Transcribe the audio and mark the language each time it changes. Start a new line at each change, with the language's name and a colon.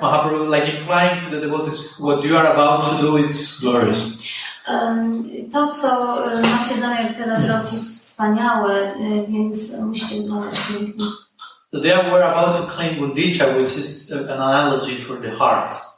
English: Mahaprabhu, like implying to the devotees, what you are about to do, it's glorious.
Polish: To, co macie zamiar teraz robić, jest wspaniałe, więc musicie wyglądać pięknie.
English: So they were about to clean Gundicha, which is an analogy for the heart.